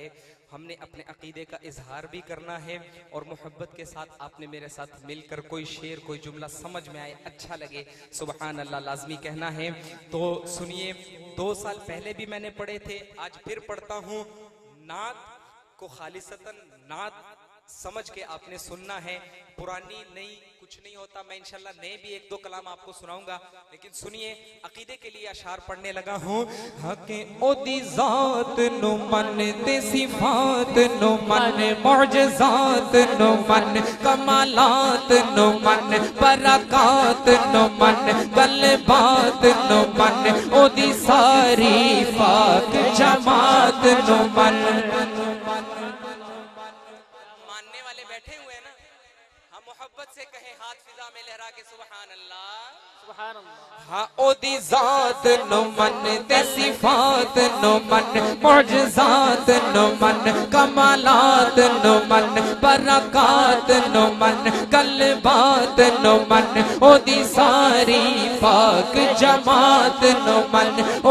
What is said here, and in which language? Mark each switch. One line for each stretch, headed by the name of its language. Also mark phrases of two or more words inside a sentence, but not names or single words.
Urdu: ہم نے اپنے عقیدے کا اظہار بھی کرنا ہے اور محبت کے ساتھ آپ نے میرے ساتھ مل کر کوئی شعر کوئی جملہ سمجھ میں آئے اچھا لگے
Arabic: سبحان اللہ
Urdu: لازمی کہنا ہے تو سنیے 2 سال پہلے بھی میں نے پڑھے تھے آج پھر پڑھتا ہوں نعت کو خالصتاً نعت سمجھ کے آپ نے سننا ہے پرانی نئی کچھ نہیں ہوتا میں انشاءاللہ نئے بھی 1-2 کلام آپ کو سناؤں گا لیکن سنیے عقیدے کے لیے اشعار پڑھنے لگا ہوں
Punjabi: حق او دی ذات نو من تے صفات نو من معجزات نو من کمالات نو من برکات نو من قلبات نو من او دی ساری پاک جماعت نو من
Urdu: محبت سے کہیں ہاتھ فضا میں لہرا کے
Arabic: سبحان اللہ سبحان اللہ
Punjabi: ہاں او دی ذات نو من تے صفات نو من معجزات نو من کمالات نو من برکات نو من قلبات نو من او دی ساری پاک جماعت نو من او